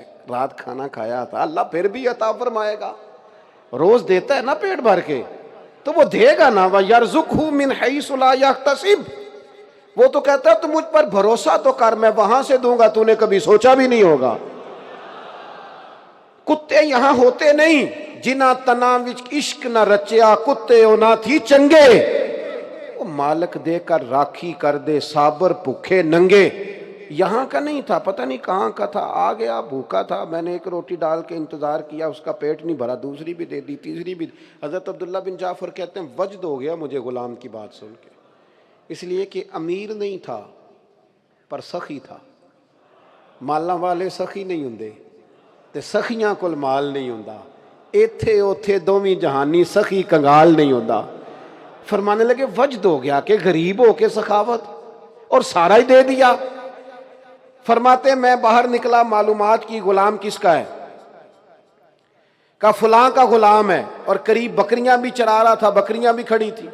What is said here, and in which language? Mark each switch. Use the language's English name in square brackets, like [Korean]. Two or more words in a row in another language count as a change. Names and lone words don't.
[Urdu] رات کھانا کھایا تھا، اللہ پھر بھی عطا فرمائے گا. روز دیتا ہے نا پیٹ بھر کے تو وہ دے گا نا. [Arabic] وَيَرْزُقْهُ مِنْ حَيْثُ لَا يَحْتَسِبُ. [Urdu] وہ تو کہتا ہے تو مجھ پر بھروسہ تو کر، میں وہاں سے دوں گا تو نے کبھی سوچا بھی نہیں ہوگا. کتے یہاں ہوتے نہیں، [Punjabi] جنہ تنا وچ عشق نہ رچیا کتے نہ تھی چنگے. وہ مالک دے کر راکھی کر دے صابر بھوکے ننگے. [Urdu] یہاں کا نہیں تھا، پتہ نہیں کہاں کا تھا، آ گیا بھوکا تھا. میں نے ایک روٹی ڈال کے انتظار کیا، اس کا پیٹ نہیں بھرا، دوسری بھی دے دی، تیسری بھی. حضرت عبداللہ بن جعفر کہتے ہیں وجد ہو گیا مجھے غلام کی بات سن کے، اس لیے کہ امیر نہیں تھا پر سخی تھا. [Punjabi] مالاں والے سخی نہیں ہوندے تے سخیاں کول مال نہیں ہوندا. ایتھے اوتھے دوویں جہانی سخی کنگال نہیں ہوندا. [Urdu] فرمانے لگے وجد ہو گیا کہ غریب ہو کے سخاوت، اور سارا ہی دے دیا. فرماتے میں باہر نکلا، معلومات کی غلام کس کا ہے؟ کہا فلاں کا غلام ہے، اور قریب بکریاں بھی چرا رہا تھا، بکریاں بھی کھڑی تھی.